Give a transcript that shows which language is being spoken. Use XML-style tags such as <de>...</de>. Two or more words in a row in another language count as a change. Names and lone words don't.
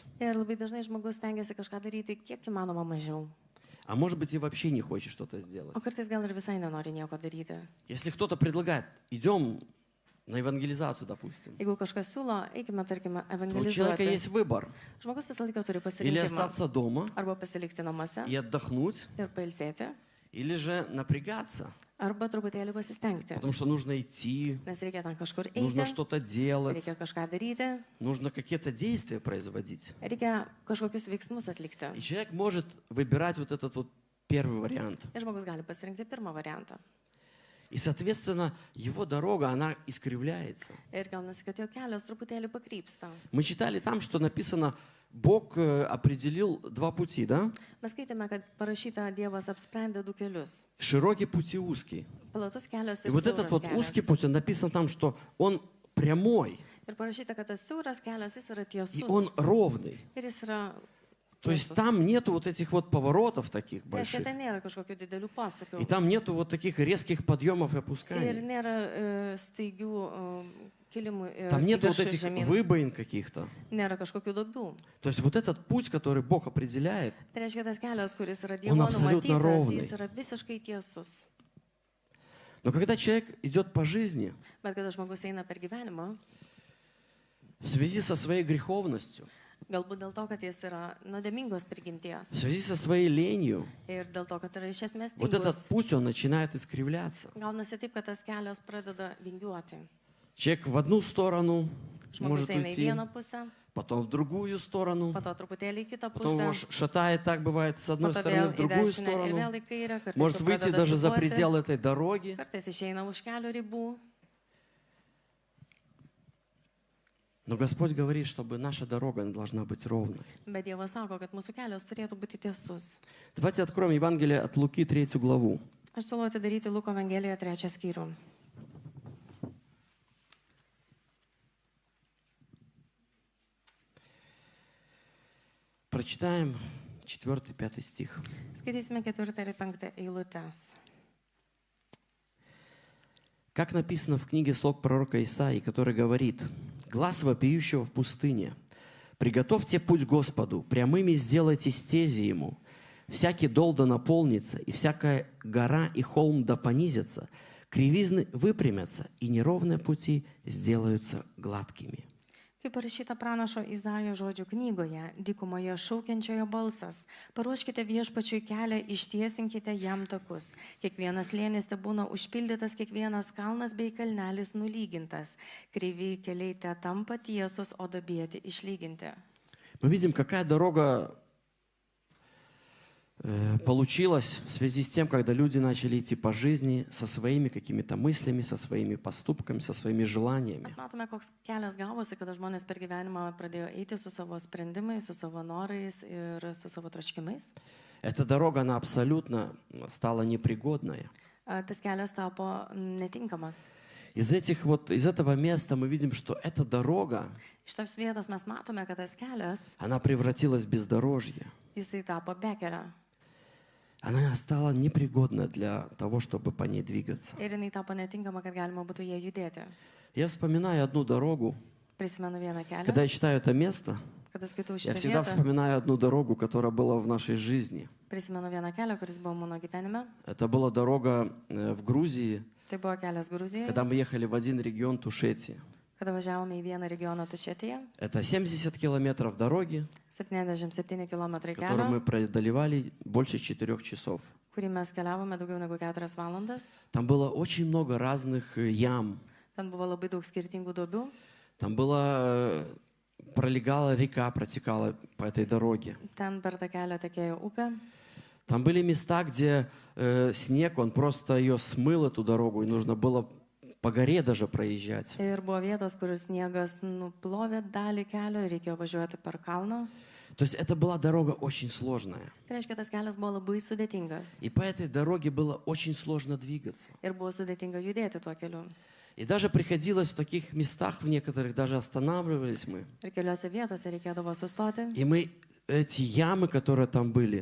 <lt>Ir labai dažnai žmogus stengiasi kažką daryti kiek įmanoma mažiau.</lt> <ru>А может быть и вообще не хочет что-то сделать.</ru> <lt>O kartais gal ir visai nenori nieko daryti.</lt> <ru>Если кто-то предлагает, идем на евангелизацию, допустим,</ru> <lt>Jeigu kažkas siūlo, eikime, tarkime,</lt> <ru>то у человека</ru> <lt>evangelizuoti.</lt> <ru>есть выбор.</ru> <lt>Žmogus visą laiką turi</lt> <ru>Или</ru> <lt>pasirinkimą.</lt> <ru>остаться дома</ru> <lt>Arba pasilikti namuose</lt> <ru>и отдохнуть,</ru> <lt>ir pailsėti,</lt> <ru>или же напрягаться,</ru> <lt>arba truputėlį pasistengti.</lt> <ru>потому что нужно идти,</ru> <lt>Nes reikia ten kažkur</lt> <ru>нужно</ru> <lt>eiti,</lt> <ru>что-то делать,</ru> <lt>reikia kažką daryti,</lt> <ru>нужно какие-то действия производить.</ru> <lt>reikia kažkokius veiksmus atlikti.</lt> <ru>И человек может выбирать вот этот вот первый вариант.</ru> <lt>Ir žmogus gali pasirinkti pirmą variantą.</lt> <ru>И, соответственно, его дорога, она искривляется.</ru> <lt>Ir gaunasi, kad jo kelias truputėlį pakrypsta.</lt> <ru>Мы читали там, что написано, Бог определил два пути, да?</ru> <lt>Mes skaitėme, kad parašyta Dievas apsprendė du kelius.</lt> <ru>Широкий путь и узкий.</ru> <lt>Platus kelias</lt> <ru>И</ru> <lt>ir</lt> <ru>вот этот</ru> <lt>siauras</lt> <ru>вот узкий</ru> <lt>kelias.</lt> <ru>путь, он написан там, что он прямой,</ru> <lt>Ir parašyta, kad tas siauras kelias, jis yra</lt> <ru>и он</ru> <lt>tiesus.</lt> <ru>ровный.</ru> <lt>Ir jis yra</lt> <ru>То есть</ru> <lt>tiesus.</lt> <ru>там нету вот этих вот поворотов таких</ru> <lt>Tai reiškia,</lt> <ru>больших.</ru> <lt>ten nėra kažkokių didelių posūkių.</lt> <ru>И там нету вот таких резких подъемов и</ru> <lt>Ir</lt> <ru>опусканий.</ru> <lt>nėra staigių kilimų ir</lt> <ru>Там нету вот</ru> <lt>viršų ir</lt> <ru>этих</ru> <lt>žemyn.</lt> <ru>выбоин каких-то.</ru> <lt>Nėra kažkokių duobių.</lt> <ru>То есть вот этот путь, который Бог определяет,</ru> <lt>Tai reiškia, tas kelias, kuris yra</lt> <ru>Он</ru> <lt>Dievo</lt> <ru>абсолютно</ru> <lt>numatytas,</lt> <ru>ровный.</ru> <lt>jis yra visiškai tiesus.</lt> <ru>но когда человек идет по жизни,</ru> <lt>Bet kada žmogus eina per gyvenimą,</lt> <ru>в связи со своей греховностью,</ru> <lt>galbūt dėl to, kad jis yra nuodėmingos prigimties</lt> <ru>в связи со своей ленью,</ru> <lt>ir dėl to, kad yra iš esmės</lt> <ru>вот этот</ru> <lt>tingus,</lt> <ru>путь, он начинает искривляться.</ru> <lt>gaunasi taip, kad tas kelias pradeda vingiuoti.</lt> <ru>Человек в одну сторону</ru> <lt>Žmogus</lt> <ru>может</ru> <lt>eina į</lt> <ru>уйти,</ru> <lt>vieną pusę,</lt> <ru>потом в другую сторону,</ru> <lt>po to truputėlį į kitą</lt> <ru>потом его</ru> <lt>pusę,</lt> <ru>шатает, так бывает, с</ru> <lt>po</lt> <ru>одной</ru> <lt>to</lt> <ru>стороны</ru> <lt>vėl</lt> <ru>в</ru> <lt>į</lt> <ru>другую</ru> <lt>dešinę ir</lt> <ru>сторону.</ru> <lt>vėl į kairę, kartais</lt> <ru>Может</ru> <lt>jau</lt> <ru>выйти</ru> <lt>pradeda</lt> <ru>даже за</ru> <lt>šutuoti,</lt> <ru>пределы этой дороги.</ru> <lt>kartais išeina už kelio ribų.</lt> <ru>Но Господь говорит, чтобы наша дорога она должна быть ровной.</ru> <lt>Bet Dievas sako, kad mūsų kelias turėtų būti tiesus.</lt> <ru>Давайте откроем Евангелие от Луки, 3 главу.</ru> <lt>Aš siūlau atidaryti Luko Evangeliją 3 skyrių.</lt> <ru>Прочитаем 4-5 стих.</ru> <lt>Skaitysime 4 ir 5 eilutes.</lt> <ru>Как написано в книге слог пророка Исаии, который говорит: «Глас вопиющего в пустыне, приготовьте путь Господу, прямыми сделайте стези Ему. Всякий дол да наполнится, и всякая гора и холм да понизятся, кривизны выпрямятся, и неровные пути сделаются gladkimi».</ru> <lt>Kaip parašyta pranašo Izaijo žodžių knygoje, dykumoje šaukiančiojo balsas, paruoškite viešpačiui kelią, ištiesinkite jam takus. Kiekvienas lėnis te būna užpildytas, kiekvienas kalnas bei kalnelis nulygintas. Kreivi keliai te tampa tiesus, o duobėti išlyginti.</lt> <ru>Мы видим, какая дорога получилась в связи с тем, когда люди начали идти по жизни со своими какими-то мыслями, со своими поступками, со своими желаниями.</ru> <lt>Mes matome, koks kelias gavosi, kada žmonės per gyvenimą pradėjo eiti su savo sprendimais, su savo norais ir su savo troškimais.</lt> <ru>Эта дорога, она абсолютно стала непригодной.</ru> <lt>Tas kelias tapo netinkamas.</lt> <ru>Из этого места мы видим, что эта дорога,</ru> <lt>Iš tos vietos mes matome, kad tas kelias,</lt> <ru>она превратилась в бездорожье.</ru> <lt>jisai tapo bekelę.</lt> <ru>Она стала непригодна для того, чтобы по ней двигаться.</ru> <lt>Ir jinai tapo netinkama, kad galima būtų jie judėti.</lt> <ru>Я вспоминаю одну дорогу.</ru> <lt>Prisimenu vieną</lt> <ru>Когда</ru> <lt>kelią,</lt> <ru>я читаю это место,</ru> <lt>kada skaitau</lt> <ru>я</ru> <lt>šitą</lt> <ru>всегда</ru> <lt>vietą,</lt> <ru>вспоминаю одну дорогу, которая была в нашей жизни.</ru> <lt>prisimenu vieną kelią, kuris buvo mano gyvenime.</lt> <ru>Это была дорога в Грузии,</ru> <lt>Tai buvo kelias Gruzijoje,</lt> <ru>когда мы ехали в один регион Тушетии.</ru> <lt>Kada važiavome į vieną regioną Tučetėje,</lt> <ru>Это 70 километров дороги,</ru> <lt>77 km</lt> <ru>которую мы</ru> <lt>kelio,</lt> <ru>преодолевали больше 4 часов.</ru> <lt>kurį mes keliavome daugiau negu 4 valandas.</lt> <ru>Там было очень много разных ям.</ru> <lt>Ten buvo labai daug skirtingų duobių.</lt> <ru>Там была, пролегала река, протекала по этой дороге.</ru> <lt>Ten per tą kelią tekėjo upė.</lt> <ru>Там были места, где снег, он просто ее смыл, эту дорогу, и нужно было по горе даже проезжать.</ru> <lt>Ir buvo vietos, kur sniegas nuplovė dalį kelio ir reikėjo važiuoti per kalną.</lt> <ru>То есть это была дорога очень сложная.</ru> <lt>Tai reiškia, tas kelias buvo labai sudėtingas.</lt> <ru>И по этой дороге было очень сложно двигаться.</ru> <lt>Ir buvo sudėtinga judėti tuo keliu.</lt> <ru>И даже приходилось в таких местах, в некоторых даже останавливались мы.</ru> <lt>Ir keliose vietose reikėdavo sustoti.</lt> <ru>И мы эти ямы, которые там были,</ru>